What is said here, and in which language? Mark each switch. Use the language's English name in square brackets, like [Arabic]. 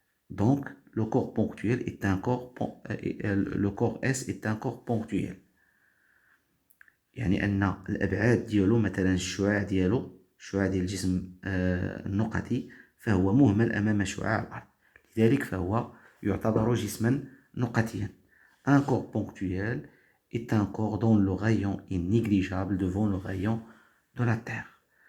[French] Donc, le corps ponctuel est un corps, le corps S est un corps ponctuel. [Arabic] يعني أن الأبعاد ديالو مثلا الشعاع ديال الجسم النقطي فهو مهمل أمام شعاع الأرض. لذلك فهو يعتبر جسما نقطيا. [French] Un corps ponctuel est un corps dont le rayon est négligeable devant le rayon de la Terre.